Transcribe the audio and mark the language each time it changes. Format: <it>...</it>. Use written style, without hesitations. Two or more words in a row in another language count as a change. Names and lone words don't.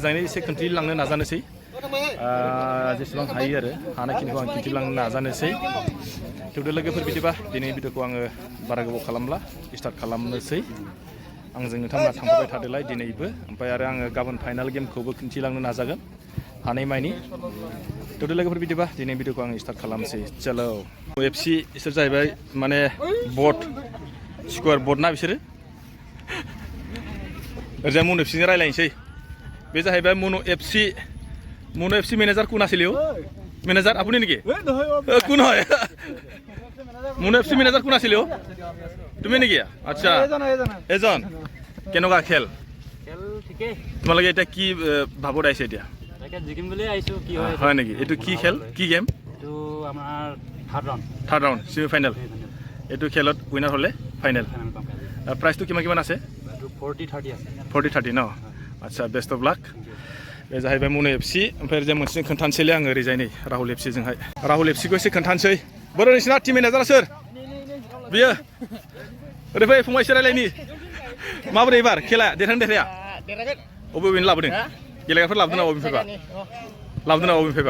<brx>मोजाङै एसे खोन्थिलांनो नाजानोसै जेसेबां हायो आरो हानायखिनिखौ आं खिन्थिलांनो नाजानोसै थेवबो लोगोफोर बिदिबा दिनैनि भिडिअखौ आङो बारा गोबाव खालामला स्टार्ट खालामनोसै आंजों नोंथांमोना थांफाबाय थादोलाय दिनैबो ओमफ्राय आरो आङो गाबोन फाइनाल गेमखौबो खिन्थिलांनो नाजागोन हानायमानि थेवबो लोगोफोर बिदिबा दिनै भिडिअखौ आं स्टार्ट खालामसै चलो एफसि इसोर जाहैबाय माने बर्ड स्कुवार बर्ड ना बिसोरो ओरैजाय मनु एफसिजों रायलायनोसै बे जाहैबाय मनु एफसि मेनेजार</brx> <as>কোন আছিল মেনেজাৰ আপুনি নেকি কোন হয় মनु एफसि মেনেজাৰ কোন আছিল তুমি নেকি আচ্ছা এজন কেনেকুৱা খেল ঠিকে তোমালোকে এটা কি ভাবত আইছে এতিয়া জিকিম বুলি আইছো কি হয় নেকি এটো কি খেল কি গেম এটো আমাৰ থাৰ্ড ৰাউণ্ড সেমি ফাইনাল এটো খেলত উইনাৰ হলে ফাইনাল প্ৰাইজটো কিমান আছে 40-30 ন আচ্ছা বেষ্ট অফ লাক</as> <brx>बे जाहैबाय मनु एफसि ओमफ्राय जे मोनसे खोन्थानोसैलै आङो ओरैजाय नै राहुल एफसि जोंहाय राहुल एफसिखौ एसे खोन्थानोसै बोरो नोंसिना टिम मेनेजारा सोर बियो ओरै फै फंबाय एसे रायलायनि माबोरै एबार खेला देरहाया अबेनि लाबोदों गेलेग्राफोर लाबोदों ना अबेनिफ्रायबा</brx>